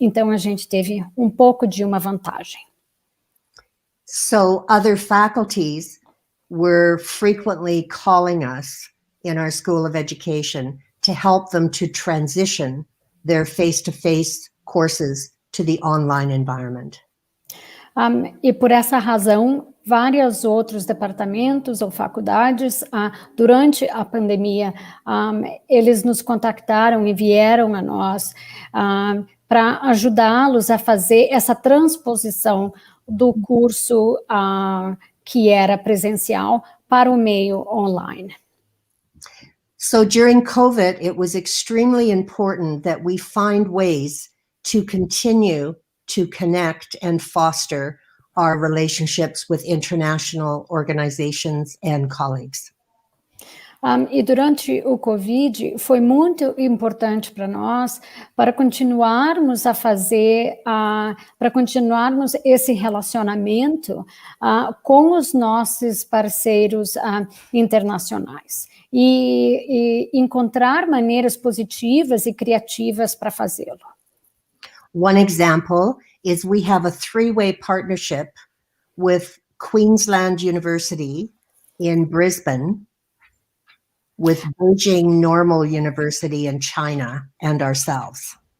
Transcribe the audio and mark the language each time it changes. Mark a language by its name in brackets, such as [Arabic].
[Portuguese] Então, a gente teve um pouco de uma vantagem. [English] So other faculties were frequently calling us in our School of Education to help them to transition their face-to-face courses to the online environment. [Portuguese] E por essa razão, vários outros departamentos ou faculdades, durante a pandemia, eles nos contactaram e vieram a nós para ajudá-los a fazer essa transposição do curso que era presencial para o meio online. [English] So during COVID, it was extremely important that we find ways to continue to connect and foster our relationships with international organizations and colleagues. [Portuguese] E durante o Covid foi muito importante para nós, para continuarmos a fazer, para continuarmos esse relacionamento com os nossos parceiros internacionais e encontrar maneiras positivas e criativas para fazê-lo. [English] One example is we have a three-way partnership with Queensland University in Brisbane, with Beijing Normal University in China, and ourselves.